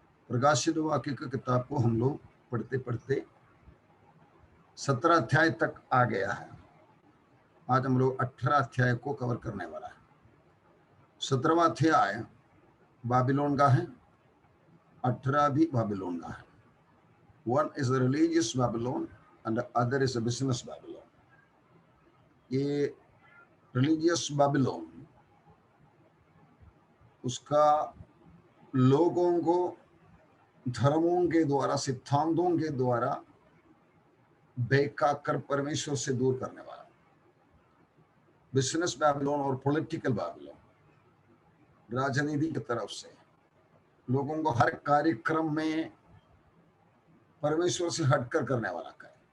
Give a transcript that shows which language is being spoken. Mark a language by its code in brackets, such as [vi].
[hi] प्रकाशित वाक्य की किताब को हम लोग पढ़ते पढ़ते 17 अध्याय तक आ गया है। आज हम लोग 18 अध्याय को कवर करने वाला है। 17वां अध्याय बाबिलोन का है, 18 भी बाबिलोन का है। [en] One is a religious Babylon and the other is a business Babylon. [hi] ये religious Babylon उसका लोगों को धर्मों के द्वारा, सिद्धांतों के द्वारा बहका कर परमेश्वर से दूर करने वाला बिजनेस बैबिलोन और पॉलिटिकल बैबिलोन, राजनीति की तरफ से लोगों को हर कार्यक्रम में परमेश्वर से हटकर करने वाला का है।